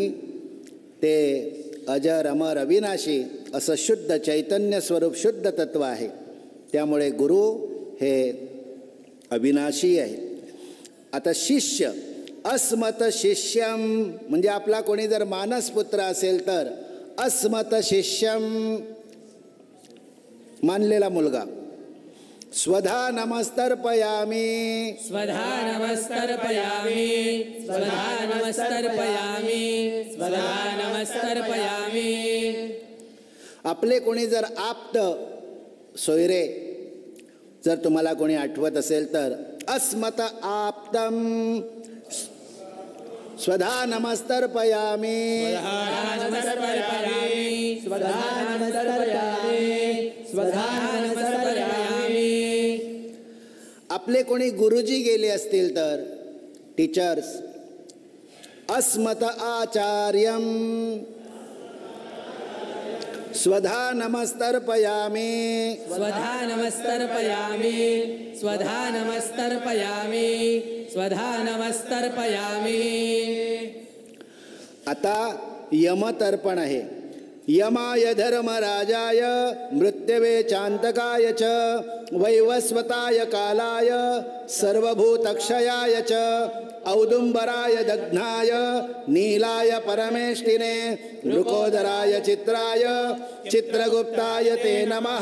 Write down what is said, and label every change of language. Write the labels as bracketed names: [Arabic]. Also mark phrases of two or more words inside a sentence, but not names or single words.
[Marathi] ते अजर अमर अविनाशी असं शुद्ध चैतन्य स्वरूप शुद्ध तत्व आहे, त्यामुळे गुरु हे अविनाशी आहे. आता शिष्य [Sanskrit] अस्मत शिष्यम [Marathi] म्हणजे आपला कोणी जर मानसपुत्र असेल तर [Sanskrit] अस्मत शिष्यम [Marathi] मानलेला मुलगा [Sanskrit] स्वधा नमस्तर्पयामि स्वधा नमस्तर्पयामि स्वधा नमस्तर्पयामि स्वधा नमस्तर्पयामि [Marathi] आपले कोणी जर आप्त सोयरे जर तुम्हाला कोणी आठवत असेल तर [Sanskrit] अस्मत आप्तम स्वधा नमस्तर्पयामि स्वधा नमस्तर्पयामि स्वधा नमस्तर्पयामि स्वधा नमस्तर्पयामि [Marathi] आपले कोणी गुरुजी गेले असतील तर टीचर्स [Sanskrit] अस्मत आचार्यम स्वधा नमस्तर्पयामि स्वधा नमस्तर्पयामि स्वधा नमस्तर्पयामि स्वधा नमस्तर्पयामि [Marathi] आता यमतर्पण आहे. [Sanskrit] यमाय धर्मराजाय मृत्यवे चांतकाय च वैवस्वताय कालाय सर्वभूतक्षयाय च औदुंबराय दग्नाय नीलाय परमेष्टिने मृकोदराय चित्राय चित्रगुप्ताय ते नमः.